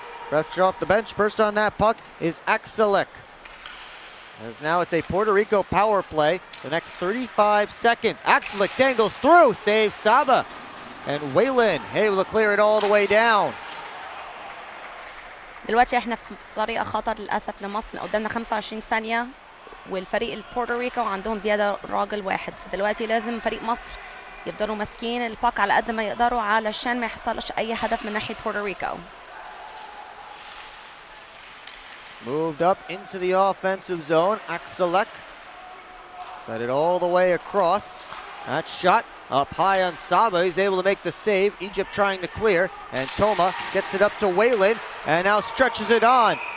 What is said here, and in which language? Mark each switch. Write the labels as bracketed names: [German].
[English] Refs off the bench. First on that puck is Axelek. As now it's a Puerto Rico power play. The next 35 seconds. Axelek dangles through, saves Saba. And Whalen able to clear it all the way down. [Arabic] دلوقتي احنا في طريقة خطر للأسف لمصر، قدامنا 25 ثانية والفريق البورتوريكو عندهم زيادة راجل واحد، فدلوقتي لازم فريق مصر يفضلوا ماسكين الباك على قد ما يقدروا علشان ما يحصلش أي هدف من ناحية بورتوريكو. [English] Moved up into the offensive zone. Axelek got it all the way across. That shot up high on Saba. He's able to make the save. Egypt trying to clear. And Toma gets it up to Whalen and now stretches it on.